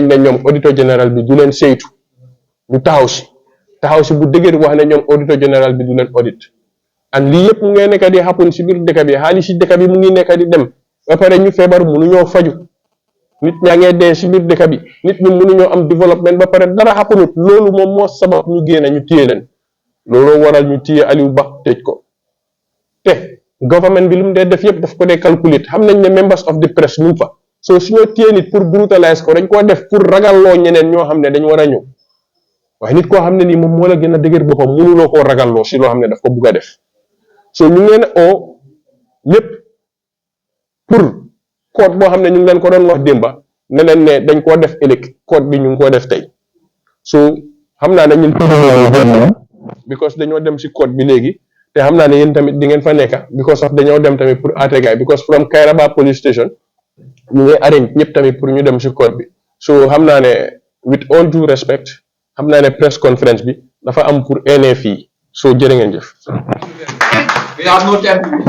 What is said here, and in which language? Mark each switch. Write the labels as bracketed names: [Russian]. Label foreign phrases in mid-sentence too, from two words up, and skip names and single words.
[Wolof] ne ñoom [French] auditeur général [Wolof] bi du leen saytu ñu taxaw si bu dëgër wax ne ñoom [French] auditeur général [Wolof] bi du leen [English] audit and [Wolof] lii yëpp mu ngi nekk di happen si biir dëkk bi xaalis si dëkk bi mu ngi nekk di dem ba pare ñu feebar mënuñoo faju nit ñaa ngee dee si biir dëkk bi nit ñi mënuñoo am développement ba pare dara happenut loolu moom moo sabab ñu génn ñu téye leen looloo waral ñu téye Alieu Bah tëj ko te government bi lu mu dee def yëpp daf ko dee calculate xam nañ ne [English] members of the press [Wolof] ñu fa soo suñoo téye nit pour brutalize ko dañ koo def pour ragalloo ñeneen ñoo xam ne dañ war a ñëw waaye nit koo xam ne nii moom moo la gën a dëgër boppam mënuloo koo ragalloo si loo xam ne daf ko bugg a def so ñu ngi leen oo ñëpp pour code boo xam ne ñu ngi leen ko doon wax démba ne leen ne dañ koo def ëllëg code bi ñu ngi koo def tey so xam naa ne ñun because dañoo dem si code bi léegi te xam naa ne yéen tamit di ngeen fa nekka [English] because of [Wolof] dañoo dem tamit pour àtte gaay [English] because from Kairaba police station [Wolof] ñu ngi arrange ñëpp tamit pour ñu dem si code bi so xam naa ne [English] with all due respect [Wolof] xam naa ne [English] press conference [Wolof] bi dafa am pour NFI so jërë ngeen jëf